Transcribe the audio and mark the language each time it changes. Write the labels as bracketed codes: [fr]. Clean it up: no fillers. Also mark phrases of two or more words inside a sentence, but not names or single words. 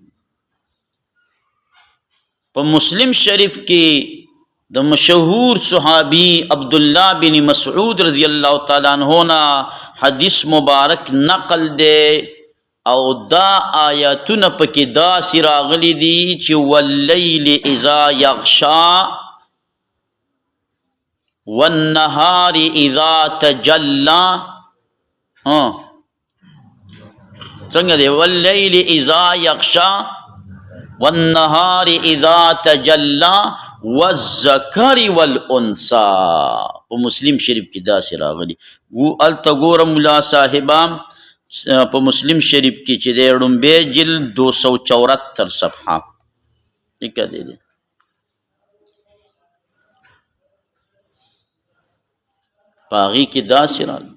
[ps] په مسلم شریف کې د مشهور صحابي عبدالله بن مسعود [ar] رضی الله تعالی عنہ [ps] نا حدیث مبارک نقل دی او دا آیاتونه پکې داسې راغلي دي چې [ar] واللیل اذا یغشا والنهار اذا تجلى. [ps] څنګه دی؟ [ar] واللیل اذا یغشا والنهار اذا تجلى والذکر والانثى. [ps] په مسلم شریف کې داسې راغلي و. الته ګوره ملا صاحبان په مسلم شریف کې چې دی ړومبی جلد 274 صفحه لیکه دی په هغې کې داسې راغلي.